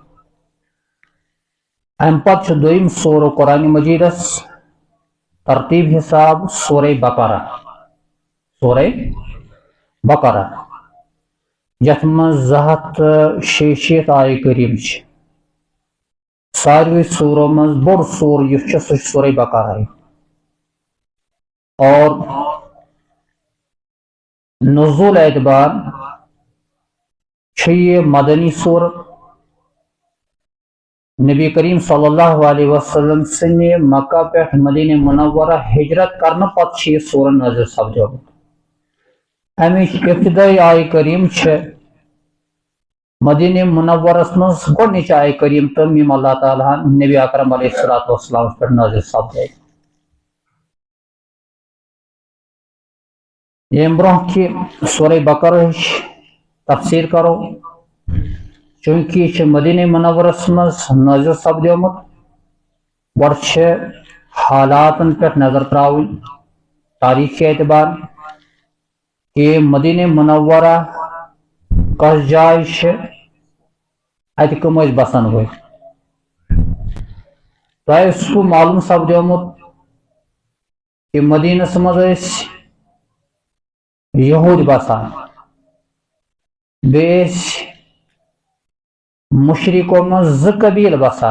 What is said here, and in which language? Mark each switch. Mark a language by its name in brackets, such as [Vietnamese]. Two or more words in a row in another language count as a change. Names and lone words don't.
[Kashmiri] امہِ پتہٕ چھُ دوٚیِم سورہ قرآن مجیدس ترتیب حساب سورہ بقرہ یتھ منٛز 266 آیہِ کریم چھِ. ساروی سورو منٛز بوٚڑ سور یُس چھُ سُہ چھُ سورہ بقرہ. اور نزول اعتبار چھُ یہِ مدنی سور. نبی کریم [Arabic] صلی اللہ علیہ وسلم [Kashmiri] سٕنہِ مکہ پٮ۪ٹھ مدینہ منورہ ہجرت کرنہٕ پتہٕ چھِ یہِ سورہ نازل سپدیومُت. امِچ ابتدائی آیہِ کریم چھِ مدینہ منورس منٛز گۄڈنِچ آیہِ کریم تِم یِم اللہ تعالیٰ ہن نبی اکرم [Arabic] علیہ الصلوۃ والسلامس [Kashmiri] پٮ۪ٹھ نازل سپدے. ییٚمہِ برونٛہہ کہِ سورہ بقرہٕچ تفسیٖر کرو چوٗنٛکہِ یہِ چھُ مدینہ منورس منٛز نازل سپدیومُت گۄڈٕ چھِ حالاتن پٮ۪ٹھ نظر تراوٕنۍ تاریخی اعتبار کہ مدینہ منورہ کس جائے چھِ اتہِ کٕم ٲسۍ بسن وٲلۍ. تۄہہِ اوسوٕ معلوم سپدیومُت کہ مدینس منٛز ٲسۍ یہوٗد بسان بیٚیہِ ٲسۍ مشرکو منٛز 2 قبیٖلہٕ بسان.